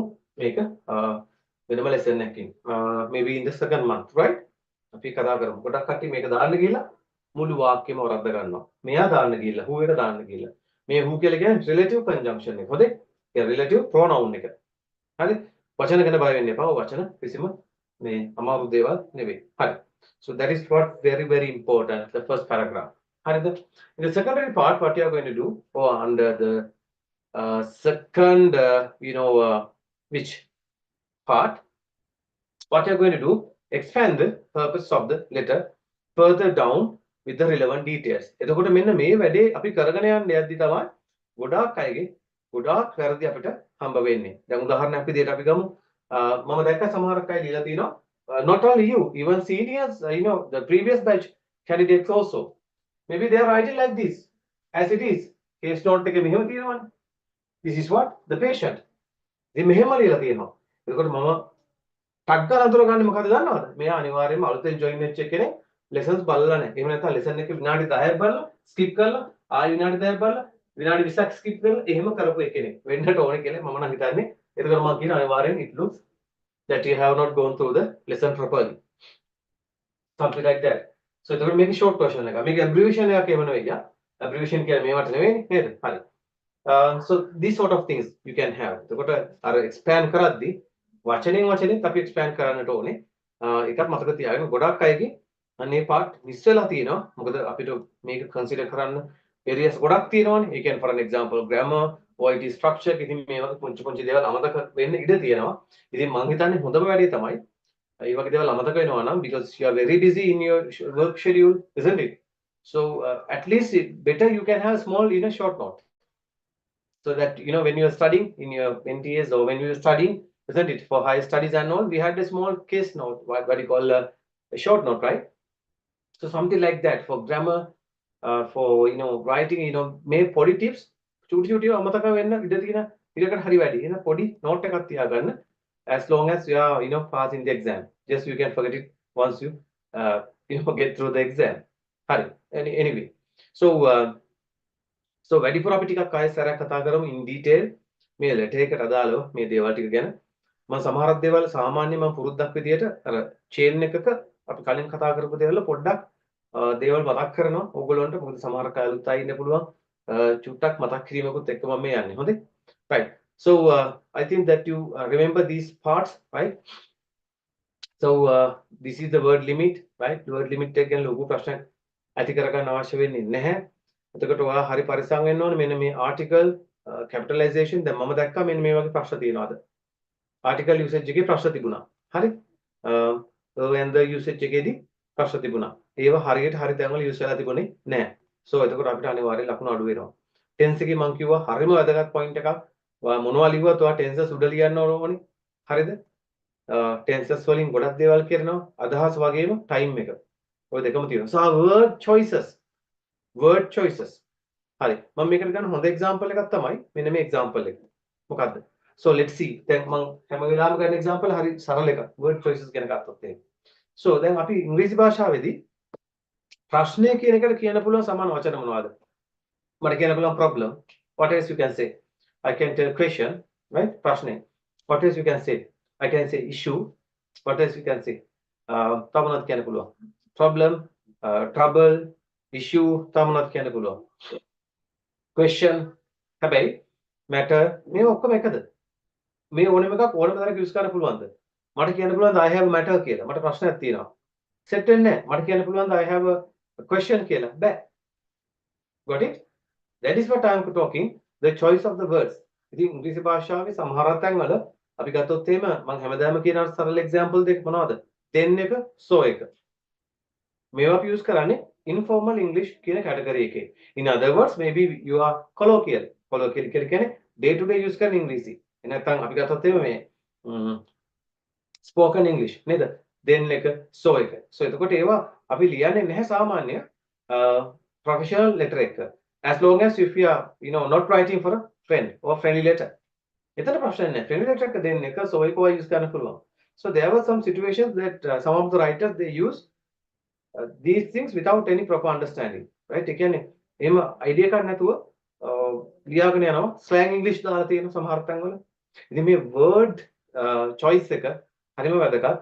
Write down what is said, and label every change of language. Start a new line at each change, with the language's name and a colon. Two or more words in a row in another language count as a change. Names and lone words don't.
Sinhala: මේක වෙනම lesson එකකින්.
English: Maybe in the second month, right?
Sinhala: අපි කතා කරමු. ගොඩක් කට්ටිය මේක දාන්න ගිහලා මුළු වාක්‍යෙම වරද්ද ගන්නවා. මෙයා දාන්න ගිහලා who එක දාන්න ගිහලා. මේ who කියලා කියන්නේ
English: relative conjunction
Sinhala: එක. හොඳේ? ඒ
English: relative pronoun
Sinhala: එක. හරි? වචන ගැන බය වෙන්න එපා. වචන කිසිම මේ අමාරු දේවල් නෙවෙයි. හරි.
English: So that is what very very important, the first paragraph. In the secondary part, what you are going to do, or under the second, which part, what you are going to do, expand the purpose of the letter further down with the relevant details.
Sinhala: එතකොට මෙන්න මේ වැඩේ අපි කරගෙන යන්න යද්දි තමයි ගොඩාක් අයගේ ගොඩාක් වැරදි අපිට හම්බ වෙන්නේ. දැන් උදාහරණයක් විදිහට අපි ගමු. මම දැක්ක සමහරක් අය ලියලා තිනවා
English: not only you, even seniors, the previous batch candidates also. Maybe they are writing like this, as it is.
Sinhala: Case note එක මෙහෙම තියෙනවනේ.
English: This is what? The patient.
Sinhala: ඉතින් මෙහෙම ලියලා තියෙනවා. එතකොට මම ටක් ගාලා අඳුර ගන්න මොකද දන්නවද? මෙයා අනිවාර්යයෙන්ම අලුතෙන් join වෙච්ච කෙනෙක් lessons බලලා නැහැ. එහෙම නැත්නම් lesson එක විනාඩි 10ක් බලලා skip කරලා ආයෙ විනාඩි 10ක් බලලා විනාඩි 20ක් skip කරලා එහෙම කරපු කෙනෙක් වෙන්නට ඕනේ කියලා මම නම් හිතන්නේ. එතකොට මම කියන අනිවාර්යෙන්
English: it looks that you have not gone through the lesson properly. Something like that. So
Sinhala: එතකොට මේක
English: short version එක.
Sinhala: මේක abbreviation එකක් එහෙම නෙවෙයි. Abbreviation කියන්නේ මේවට නෙවෙයි නේද? හරි.
English: So these sort of things you can have.
Sinhala: එතකොට අර expand කරද්දී වචනෙන් අපි expand කරන්නට ඕනේ. එකක් මතක තියාගන්න ගොඩක් අයගේ අනේ part miss වෙලා තියෙනවා. මොකද අපිට මේක consider කරන්න areas ගොඩක් තියෙනවානේ. ඒ කියන්නේ
English: for an example grammar, OET structure
Sinhala: ඉතින් මේ වගේ පුංචි දේවල් අමතක වෙන්න ඉඩ තියෙනවා. ඉතින් මම හිතන්නේ හොඳම වැඩේ තමයි ඒ වගේ දේවල් අමතක වෙනවා නම්
English: because you are very busy in your work schedule, isn't it? So at least better you can have small short note. So that when you are studying in your NTS or when you are studying, isn't it, for higher studies and all, we had a small case note, what you call a short note, right? So something like that for grammar, for writing,
Sinhala: මේ පොඩි tips චූටි අමතක වෙන්න ඉඩ තියෙන ඉඩකට හරි වැඩි. එහෙනම් පොඩි note එකක් තියාගන්න
English: as long as you are passing the exam. Just you can forget it once you get through the exam.
Sinhala: හරි.
English: Anyway, so
Sinhala: වැඩිපුර අපි ටිකක් ආයෙ සැරයක් කතා කරමු
English: in detail
Sinhala: මේ letter එකට අදාළව මේ දේවල් ටික ගැන. මම සමහරක් දේවල් සාමාන්‍යයෙන් මම පුරුද්දක් විදියට අර chain එකක අපි කලින් කතා කරපු දේවල් පොඩ්ඩක් දේවල් මතක් කරනවා ඕගොල්ලන්ට. මොකද සමහර කය අලුත් අය ඉන්න පුළුවන්. චුට්ටක් මතක් කිරීමකුත් එක්ක මම මේ යන්නේ. හොඳේ?
English: Right. So I think that you remember these parts, right? So this is the word limit, right? Word limit
Sinhala: එක ගැන ලොකු ප්‍රශ්නයක් ඇති කරගන්න අවශ්‍ය වෙන්නේ නැහැ. එතකොට ඔයා හරි පරිස්සම් වෙන්න ඕනේ. මෙන්න මේ article capitalization දැන් මම දැක්කා මෙන්න මේ වගේ ප්‍රශ්න තියෙනවාද? article usage එකේ ප්‍රශ්න තිබුණා. හරි?
English: and the usage
Sinhala: එකේදී ප්‍රශ්න තිබුණා. ඒව හරියට හරි තැන්වල use වෙලා තිබුණේ නැහැ. So එතකොට අපිට අනිවාර්යයෙන් ලකුණු අඩු වෙනවා. tense එකේ මම කිව්වා හරිම වැදගත් point එකක්. ඔයා මොනවා ලිව්වත් ඔයා tenses උඩ ලියන්න ඕනේ. හරිද? tenses වලින් ගොඩක් දේවල් කරනවා. අදහස් වගේම time එක. ඔය දෙකම තියෙනවා.
English: So word choices.
Sinhala: හරි. මම මේකට ගන්න හොඳ example එකක් තමයි මෙන්න මේ example එක. මොකද්ද?
English: So let's see.
Sinhala: දැන් මම හැම වෙලාවෙම ගන්න example හරි සරල එකක්.
English: word choices
Sinhala: ගැන ගත්තොත් එහෙනම්. So දැන් අපි ඉංග්‍රීසි භාෂාවේදී ප්‍රශ්නය කියන එකට කියන්න පුළුවන් සමාන වචන මොනවද? මට කියන්න පුළුවන්
English: problem. What else you can say? I can tell question, right?
Sinhala: ප්‍රශ්නය.
English: What else you can say? I can say issue. What else you can say?
Sinhala: තව මොනවද කියන්න පුළුවන්?
English: Problem, trouble, issue
Sinhala: තව මොනවද කියන්න පුළුවන්? Question. හැබැයි matter මේ ඔක්කොම එකද? මේ ඕනෙම එකක් ඕනෙම තරක use කරන්න පුළුවන්ද? මට කියන්න පුළුවන්ද
English: I have a matter
Sinhala: කියලා. මට ප්‍රශ්නයක් තියෙනවා. set වෙන්නේ නැහැ. මට කියන්න පුළුවන්ද
English: I have a question
Sinhala: කියලා. බෑ.
English: Got it? That is what I am talking, the choice of the words.
Sinhala: ඉතින් ඉංග්‍රීසි භාෂාවේ සමහර තැන්වල අපි ගත්තොත් එහෙම මම හැමදාම කියන සරල example දෙක මොනවද? then එක so එක. මේවා අපි use කරන්නේ
English: informal English
Sinhala: කියන category එකේ.
English: In other words, maybe you are colloquial.
Sinhala: Colloquial කියන්නේ
English: day to day use
Sinhala: කරන ඉංග්‍රීසි. නැත්නම් අපි ගත්තොත් එහෙම මේ
English: spoken English
Sinhala: නේද? then එක so එක. So එතකොට ඒවා අපි ලියන්නේ නැහැ සාමාන්‍ය
English: professional letter
Sinhala: එක.
English: As long as if you are not writing for a friend or friendly letter.
Sinhala: එතන ප්‍රශ්න නැහැ.
English: friendly letter
Sinhala: එක then එක so එක use කරන්න පුළුවන්.
English: So there were some situations that some of the writers they use these things without any proper understanding, right?
Sinhala: ඒ කියන්නේ එහෙම idea එකක් නැතුව ලියාගෙන යනවා
English: slang English
Sinhala: දාලා තියෙන සමහර තැන්වල. ඉතින් මේ
English: word choice
Sinhala: එක හරිම වැදගත්.